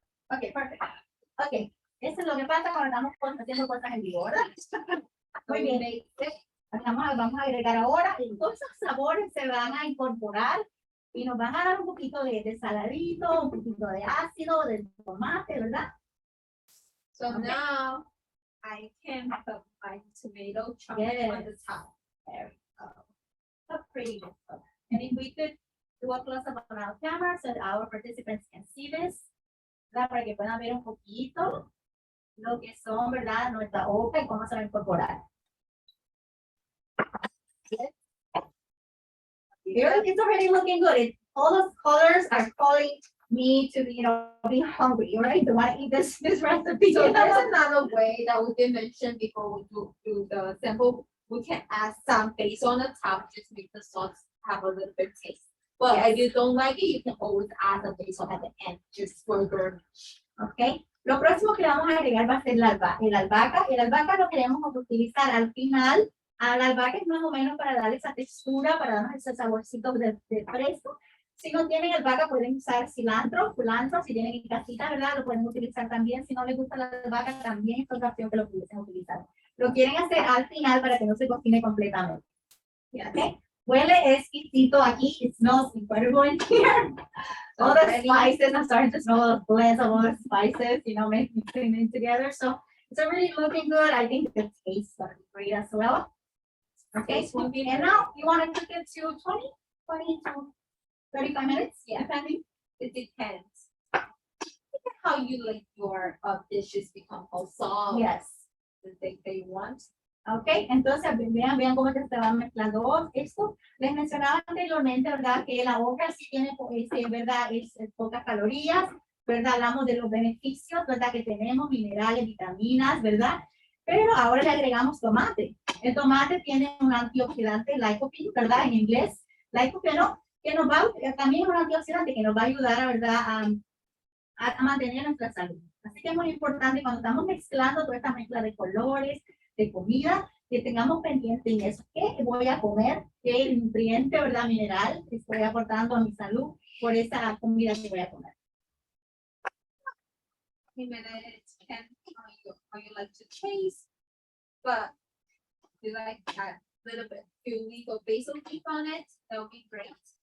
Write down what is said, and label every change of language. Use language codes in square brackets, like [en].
[es] Ok, perfecto. Ok, eso es lo que pasa cuando estamos haciendo cosas en vivo, ¿verdad? Muy bien. Vamos a agregar ahora, y todos esos sabores se van a incorporar y nos van a dar un poquito de saladito, un poquito de ácido, de tomate, ¿verdad? [en] So Okay. now I can put my tomato chunks Yes. on the top. There we go. So pretty. And if we could do a close up on our camera so that our participants can see this. [es] ¿Verdad? Para que puedan ver un poquito. lo que son, ¿verdad? Nuestra hoja y cómo se va a incorporar. [en] It's already looking good. All those colors are calling me to, be hungry, right? To want to eat this recipe. So there's another way that we did mention before we do the sample. We can add some basil on the top, just make the sauce have a little bit taste. But if you don't like it, you can always add the basil at the end, just for garnish. [es] Ok. Lo próximo que le vamos a agregar va a ser el albahaca. El albahaca lo queremos utilizar al final. La albahaca es más o menos para darle esa textura, para darnos ese saborcito de fresco. Si no tienen albahaca, pueden usar cilantro, culantro, si tienen en casita, ¿verdad? Lo pueden utilizar también. Si no les gusta la albahaca, también es otra opción que lo pudiesen utilizar. Lo quieren hacer al final para que no se cocine completamente. ¿Ok? Huele exquisito aquí. [en] It smells incredible in here. All the spices, I'm starting to smell the blends of all the spices, mixing them together. So it's already looking good. I think the taste is great as well. Okay, and now you want to cook it to 20 to 35 minutes? Yeah. Depending. It depends. How you like your dishes become all soft. Yes. The thing they want. [es] Ok, entonces vean cómo se va mezclando esto. Les mencionaba anteriormente, ¿verdad? Que la okra sí tiene, ¿verdad? Es pocas calorías, ¿verdad? Hablamos de los beneficios, ¿verdad? Que tenemos, minerales, vitaminas, ¿verdad? Pero ahora le agregamos tomate. El tomate tiene un antioxidante, lycopene, ¿verdad? En inglés, lycopene, que nos va, también es un antioxidante que nos va a ayudar, ¿verdad? A mantener nuestra salud. Así que es muy importante cuando estamos mezclando toda esta mezcla de colores, de comida, que tengamos pendiente en eso. ¿Qué voy a comer? ¿Qué nutriente, verdad, mineral estoy aportando a mi salud por esa comida que voy a comer? [en] How you like to taste, but you like a little bit, few leaf of basil leaf on it, that would be great.